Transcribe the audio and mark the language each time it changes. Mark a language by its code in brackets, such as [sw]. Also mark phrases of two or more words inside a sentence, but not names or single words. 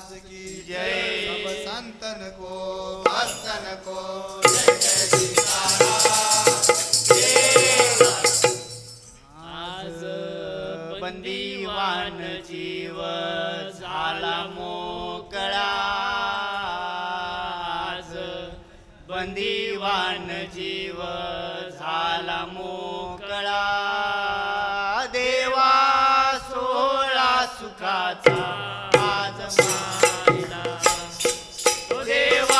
[hi] की जय। सब संतन को भक्तन को जय जय सीताराम। [mr] आज बंदीवान जीव झाला मोकळा, आज बंदीवान जीव झाला मोकळा, देवा सोहळा सुखाचा आज माहिला, तो देवा